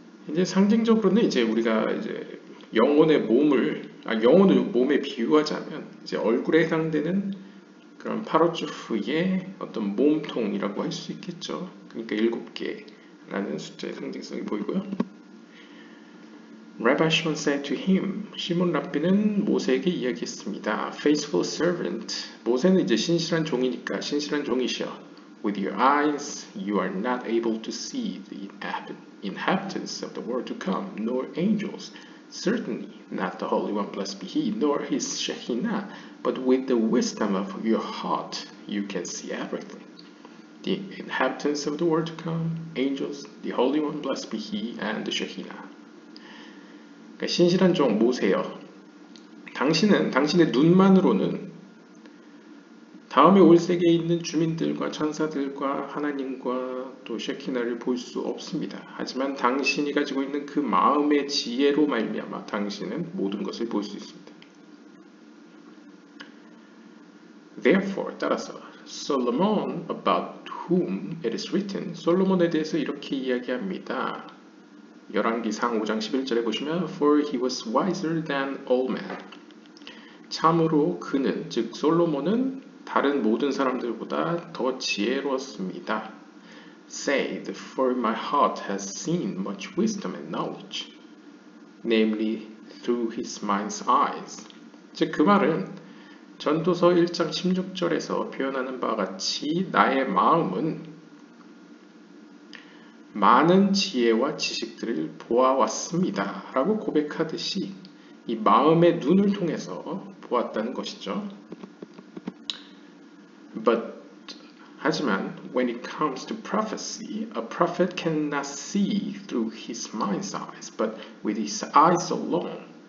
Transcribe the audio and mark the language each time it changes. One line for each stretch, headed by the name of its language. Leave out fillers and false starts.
Korean: 이제 상징적으로는 이제 우리가 이제 영혼을 몸에 비유하자면 이제 얼굴에 해당되는 그런 파로츠프의 어떤 몸통이라고 할 수 있겠죠. 그러니까 7개라는 숫자의 상징성이 보이고요.
English: Rabbi Shimon said to him,
Korean: 시몬 랍비는 모세에게 이야기했습니다.
English: Faithful servant,
Korean: 모세는 이제 신실한 종이니까 신실한 종이시여.
English: With your eyes, you are not able to see the inhabitants of the world to come, nor angels, certainly not the Holy One, blessed be He, nor His Shekinah, but with the wisdom of your heart, you can see everything. The inhabitants of the world to come, angels, the Holy One, blessed be He, and the Shekinah.
Korean: 그러니까 신실한 종 모세여, 당신은 당신의 눈만으로는 다음에 올 세계에 있는 주민들과 천사들과 하나님과 또 쉐키나를 볼 수 없습니다. 하지만 당신이 가지고 있는 그 마음의 지혜로 말미암아 당신은 모든 것을 볼 수 있습니다.
English: Therefore,
Korean: 따라서
English: Solomon, about whom it is written,
Korean: 솔로몬에 대해서 이렇게 이야기합니다. 열왕기상 5장 11절에 보시면
English: For he was wiser than all men.
Korean: 참으로 그는, 즉 솔로몬은 다른 모든 사람들보다 더 지혜로웠습니다.
English: said, for my heart has seen much wisdom and knowledge, namely through his mind's eyes.
Korean: 즉, 그 말은 전도서 1장 16절에서 표현하는 바와 같이 나의 마음은 많은 지혜와 지식들을 보아왔습니다 라고 고백하듯이 이 마음의 눈을 통해서 보았다는 것이죠. 하지만
English: when it comes to prophecy, a prophet cannot see through his mind's eyes, but with his eyes alone.